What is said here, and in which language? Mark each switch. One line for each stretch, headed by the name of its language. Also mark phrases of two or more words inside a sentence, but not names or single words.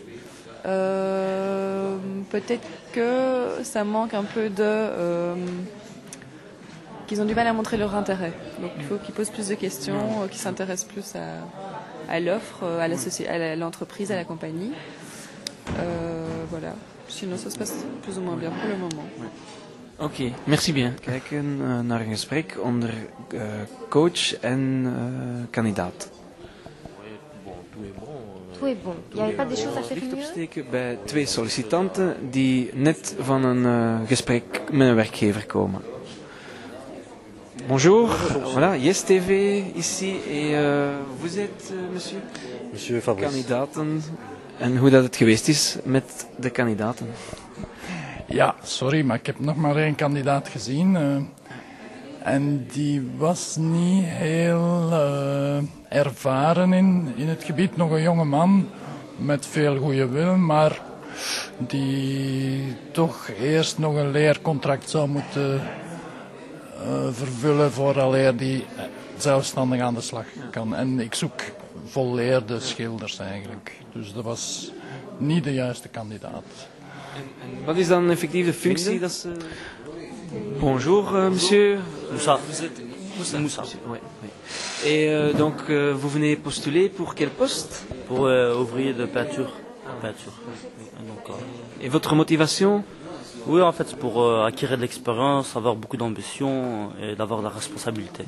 French: Peut-être que ça manque un peu qu'ils ont du mal à montrer leur intérêt. Donc il faut qu'ils posent plus de questions, qu'ils s'intéressent plus à l'offre, à l'entreprise, à la compagnie. Voilà. Sinon, ça se passe plus ou moins bien pour le moment. Oui. Oké, merci bien.
Dutch: Kijken naar een gesprek onder coach en kandidaat.
French: Tout est bon. Il n'y avait pas des choses à faire
Dutch: Licht
French: mieux?
Dutch: opsteken bij 2 sollicitanten die net van een gesprek met een werkgever komen.
French: Bonjour, voilà, Yes TV ici et vous êtes monsieur? Monsieur Fabrice.
Dutch: Kandidaten en hoe dat het geweest is met de kandidaten. Ja, sorry, maar ik heb nog maar 1 kandidaat gezien. En die was niet heel ervaren in het gebied. Nog een jonge man met veel goede wil, maar die toch eerst nog een leercontract zou moeten vervullen vooraleer die zelfstandig aan de slag kan. En ik zoek volleerde schilders eigenlijk. Dus dat was niet de juiste kandidaat. En wat is dan effectief de functie dat ze...
French: Bonjour monsieur. Moussa. Vous êtes Moussa. Oui, oui. Et donc vous venez postuler pour quel poste? Pour ouvrier de peinture. Peinture. Donc, Et votre motivation? oui, en fait, c'est pour acquérir de l'expérience, avoir beaucoup d'ambition et d'avoir de la responsabilité.